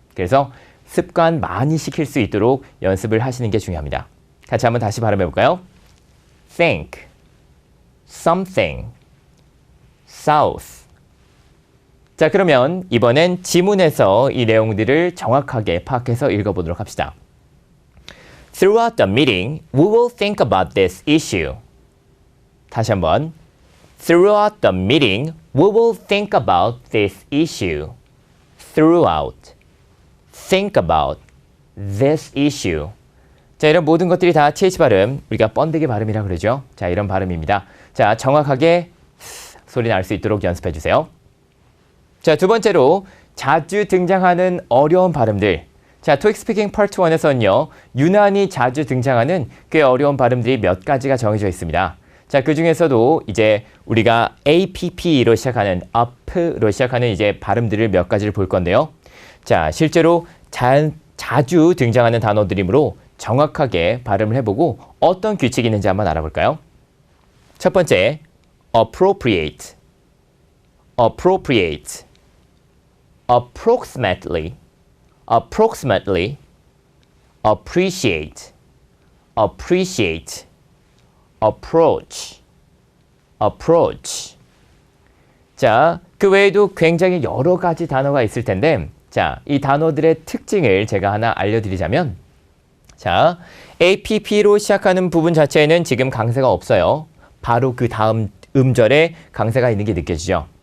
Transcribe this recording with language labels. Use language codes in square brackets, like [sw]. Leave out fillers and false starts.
[ko] 그래서 습관 많이 시킬 수 있도록 연습을 하시는 게 중요합니다. 같이 한번 다시 발음해 볼까요? [en] think, something, south. [ko] 자, 그러면 이번엔 지문에서 이 내용들을 정확하게 파악해서 읽어보도록 합시다. [en] Throughout the meeting, we will think about this issue. [ko] 다시 한번. [en] Throughout the meeting, we will think about this issue. Throughout. Think about this issue. [ko] 자, 이런 모든 것들이 다 TH 발음, 우리가 번데기 발음이라고 그러죠. 자, 이런 발음입니다. 자, 정확하게 소리 날 수 있도록 연습해 주세요. 자, 두 번째로 자주 등장하는 어려운 발음들. 자, 토익 스피킹 파트 1에서는요. 유난히 자주 등장하는 꽤 어려운 발음들이 몇 가지가 정해져 있습니다. 자, 그 중에서도 이제 우리가 APP로 시작하는 up로 시작하는 이제 발음들을 몇 가지를 볼 건데요. 자, 실제로 자주 등장하는 단어들이므로 정확하게 발음을 해보고 어떤 규칙이 있는지 한번 알아볼까요? [en] 첫 번째, appropriate, appropriate, approximately, approximately, appreciate, appreciate, approach, approach. [ko] 자, 그 외에도 굉장히 여러 가지 단어가 있을 텐데 자, 이 단어들의 특징을 제가 하나 알려드리자면 자, APP로 시작하는 부분 자체에는 지금 강세가 없어요. 바로 그 다음 음절에 강세가 있는 게 느껴지죠.